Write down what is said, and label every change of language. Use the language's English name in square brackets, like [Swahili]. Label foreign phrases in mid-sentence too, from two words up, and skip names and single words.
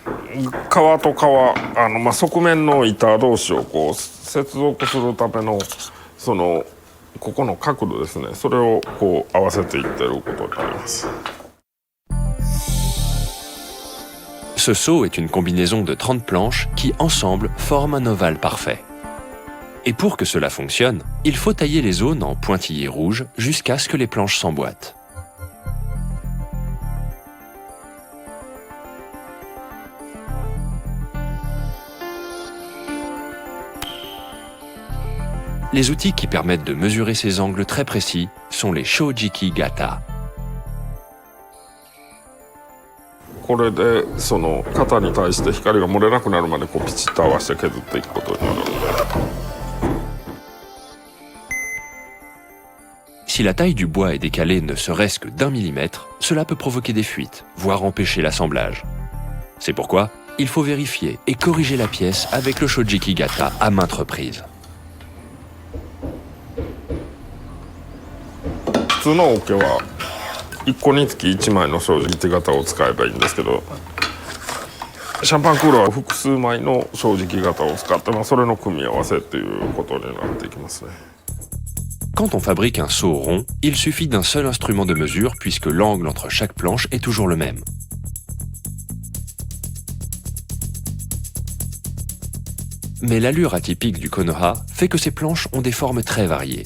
[Japanese] 革と革側面の板同士をこう接続するためのここの角度ですね、それをこう合わせていっていることになります。 [French] Ce seau est une combinaison de 30 planches qui, ensemble, forment un ovale parfait. Et pour que cela fonctionne, il faut tailler les zones en pointillés rouges jusqu'à ce que les planches s'emboîtent. Les outils qui permettent de mesurer ces angles très précis sont les Shojiki Gata. [Japanese] これで型に対して光が漏れなくなるまでこうピチッと合わせて削っていくことになるので。 [French] Si la taille du bois est décalée ne serait-ce que d'1 millimètre, cela peut provoquer des fuites, voire empêcher l'assemblage. C'est pourquoi il faut vérifier et corriger la pièce avec le Shojiki Gata à maintes reprises. [Japanese] 普通の桶は1個につき1枚の正直型を使えばいいんですけど、シャンパンクーラーは複数枚の正直型を使って、それの組み合わせっていうことになっていきますね。 [French] Quand on fabrique un seau rond, il suffit d'un seul instrument de mesure puisque l'angle entre chaque planche est toujours le même. Mais l'allure atypique du Konoha fait que ces planches ont des formes très variées.